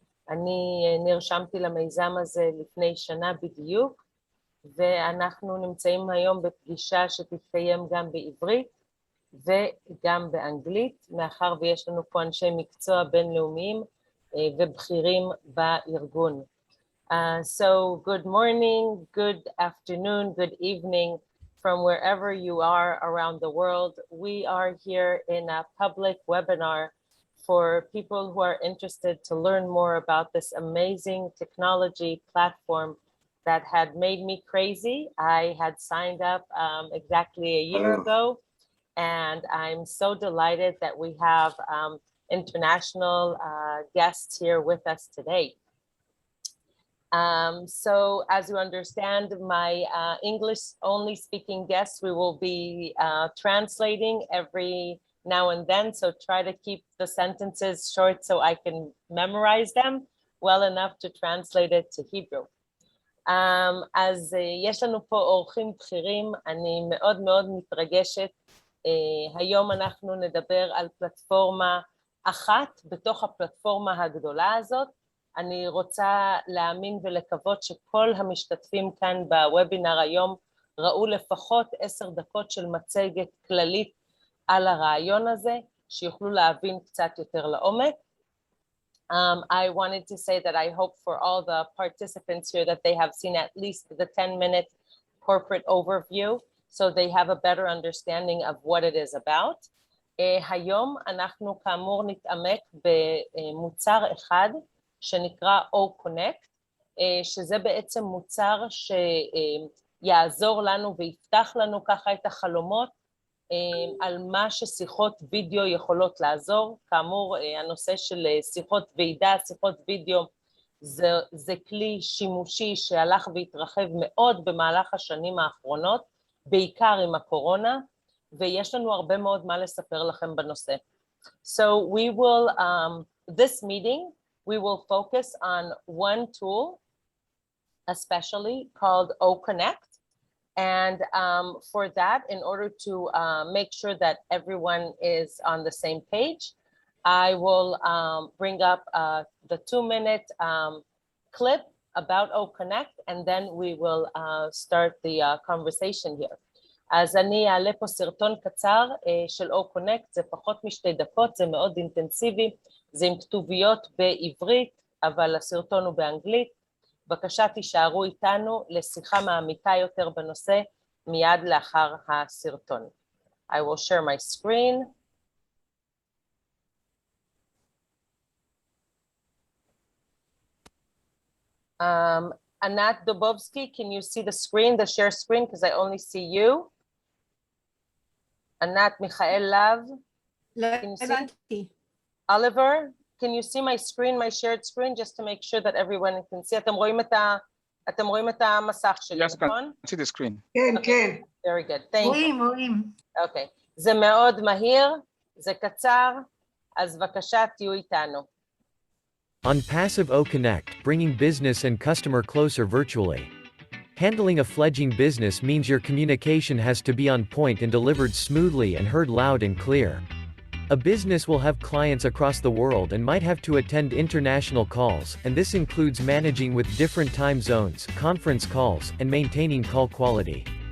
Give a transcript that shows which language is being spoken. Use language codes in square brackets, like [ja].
[he] אני נרשמתי למיזם הזה לפני שנה בדיוק, ואנחנו נמצאים היום בפגישה שתתקיים גם בעברית, וגם באנגלית, מאחר ויש לנו פה אנשי מקצוע בינלאומיים ובכירים בארגון. [en] So good morning, good afternoon, good evening from wherever you are around the world. We are here in a public webinar for people who are interested to learn more about this amazing technology platform that had made me crazy. I had signed up exactly a year ago. And I'm so delighted that we have international guests here with us today. So as you understand, my English only speaking guests, we will be translating every now and then. So try to keep the sentences short so I can memorize them well enough to translate it to Hebrew. [he] אז יש לנו פה אורחים בכירים, אני מאוד מאוד מתרגשת. היום אנחנו נדבר על פלטפורמה אחת בתוך הפלטפורמה הגדולה הזאת. אני רוצה להאמין ולקוות שכל המשתתפים כאן בוובינר היום ראו לפחות 10 דקות של מצגת כללית על הרעיון הזה, שיוכלו להבין קצת יותר לעומק. [en] I wanted to say that I hope for all the participants here that they have seen at least the 10-minute corporate overview, so they have a better understanding of what it is about. [he] היום אנחנו כאמור נתעמק במוצר אחד שנקרא Connect, שזה בעצם מוצר שיעזור לנו ויפתח לנו ככה את החלומות על מה ששיחות וידאו יכולות לעזור. כאמור, הנושא של שיחות ועידה, שיחות וידאו, זה כלי שימושי שהלך והתרחב מאוד במהלך השנים האחרונות, בעיקר עם הקורונה, ויש לנו הרבה מאוד מה לספר לכם בנושא. [en] So we will, this meeting, we will focus on one tool, especially called Connect. And for that, in order to make sure that everyone is on the same page, I will bring up the 2-minute clip about Connect, and then we will start the conversation here. [he] אז אני אעלה פה סרטון קצר של Connect, זה פחות מ2 דקות, זה מאוד אינטנסיבי, זה עם כתוביות בעברית, אבל הסרטון הוא באנגלית. בבקשה תישארו איתנו לשיחה מעמיקה יותר בנושא מיד לאחר הסרטון. [en] I will share my screen. Anat Dobovsky, can you see the screen, the share screen, because I only see you? Anat Michael Lav, can you see? Oliver, can you see my screen, my shared screen, just to make sure that everyone can see? [he] אתם רואים את המסך שלי, נכון? [en] Yes, I see the screen. [he] כן, כן. [en] Very good, thank you. [he] רואים. Okay, זה מאוד מהיר, זה קצר, אז בבקשה תהיו איתנו. [en] Unpassive Connect, bringing business and customer closer virtually. Handling a fledgling business means your communication has to be on point and delivered smoothly and heard loud and clear. A business will have clients across the world and might have to attend international calls, and this includes managing with different time zones, conference calls, and maintaining call quality.